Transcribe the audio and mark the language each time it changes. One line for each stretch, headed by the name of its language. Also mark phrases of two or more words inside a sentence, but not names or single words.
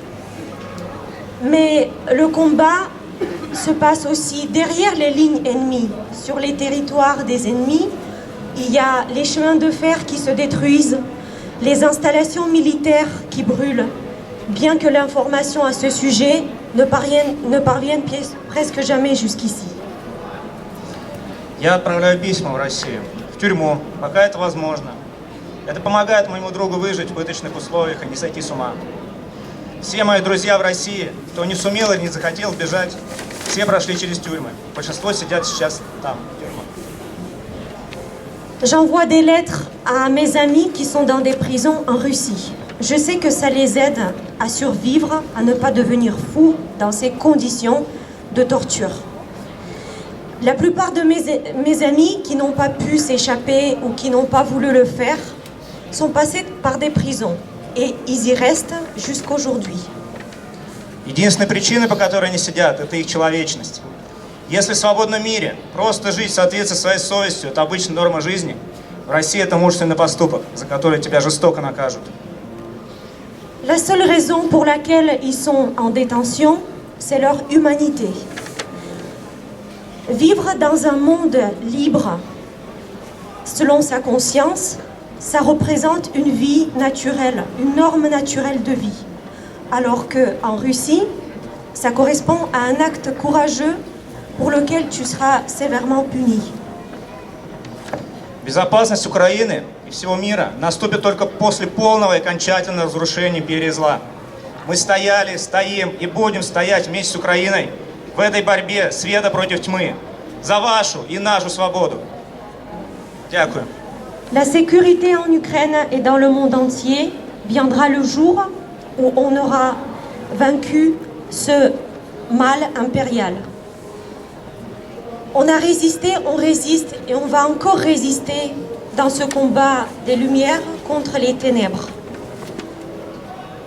French: Mais le combat se passe aussi derrière les lignes ennemies. Sur les territoires des ennemis, il y a les chemins de fer qui se détruisent, les installations militaires qui brûlent, bien que l'information à ce sujet ne parvienne presque jamais jusqu'ici.
Russian: Я отправляю письма в Россию, в тюрьму, пока это возможно. Это помогает моему другу выжить в пыточных условиях и не сойти с ума. Все мои друзья в России, кто не сумел или не захотел бежать, все прошли через тюрьмы. Большинство сидят сейчас там, в тюрьмах.
French: J'envoie des lettres à mes amis qui sont dans des prisons en Russie. Je sais que ça les aide à survivre, à ne pas devenir fous dans ces conditions de torture. La plupart de mes amis qui n'ont pas pu s'échapper ou qui n'ont pas voulu le faire sont passés par des prisons et ils y restent jusqu'aujourd'hui.
Russian: Единственная причина, по которой они сидят, это их человечность. Если в свободном мире просто жить в соответствии со своей совестью, это обычная норма жизни, в России это мужественный поступок, за который тебя жестоко накажут.
French: La seule raison pour laquelle ils sont en détention, c'est leur humanité. Vivre dans un monde libre, selon sa conscience, ça représente une vie naturelle, une norme naturelle de vie. Alors qu'en Russie, ça correspond à un acte courageux pour lequel tu seras sévèrement puni.
Russian: Безопасность Украины и всего мира наступит только после полного и окончательного разрушения империи зла. Мы стояли, стоим и будем стоять вместе с Украиной в этой борьбе света против тьмы. За вашу и нашу свободу. Дякую.
French: La sécurité en Ukraine et dans le monde entier viendra le jour où on aura vaincu ce mal impérial. On a résisté, on résiste et on va encore résister dans ce combat des lumières contre les ténèbres.